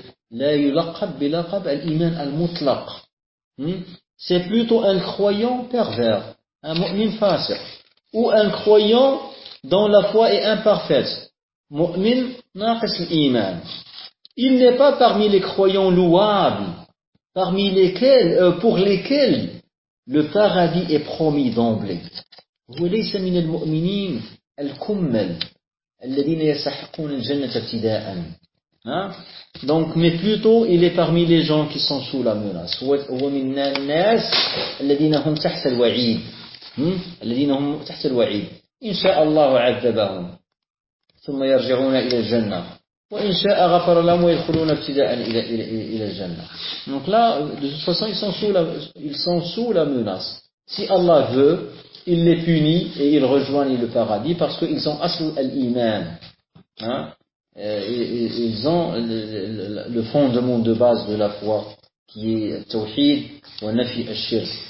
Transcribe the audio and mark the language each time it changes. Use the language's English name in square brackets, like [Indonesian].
[Arabic] La yulaqab bilaqab al-iman al-mutlaq. [French] C'est plutôt un croyant pervers, un [Arabic] mu'min fasiq, [French] ou un croyant dont la foi est imparfaite. [Arabic] Mu'min naqis al-iman. [French] Il n'est pas parmi les croyants louables, parmi lesquels, pour lesquels le paradis est promis d'emblée. [Arabic] وليس من المؤمنين الكمل الذين يستحقون الجنة ابتداء. [French] Donc, mais plutôt, il est parmi les gens qui sont sous la menace. [Arabic] ومن الناس الذين هم تحت الوعيد. الذين هم تحت الوعيد. إن شاء الله عذبهم. ثم يرجعون إلى الجنة. وإن شاء غفر لهم ويدخلون ابتداء إلى الجنة. [French] Donc là, de toute façon, ils sont sous la menace. Si Allah veut, il les punit et ils rejoignent le paradis parce qu'ils ont [Arabic] aslu al-iman. [French] Ils ont le fondement de base de la foi qui est [Arabic] tawhid wa nafi al-shirk.